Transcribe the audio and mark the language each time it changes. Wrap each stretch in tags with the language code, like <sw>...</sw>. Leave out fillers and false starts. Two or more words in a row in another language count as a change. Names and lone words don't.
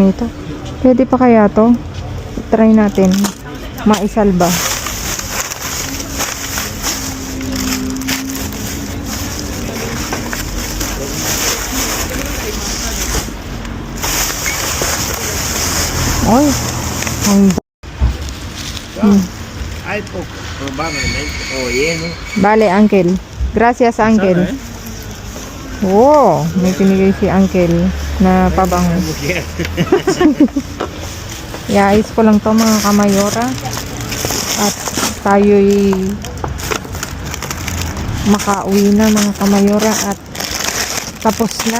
<tl>Pwede pa kaya to? Try natin. maisalba. Oy, ang</tl> <es>Hay poco, probablemente, o lleno.</es> <tl>bale, Uncle. Gracias, Uncle. Sana, Oh, may pinigay si Uncle na pabango.</tl> <es>Mujer.</es> <tl>Iayos ko lang to mga kamayora. At tayo'y makauwi na mga kamayora at tapos na.</tl>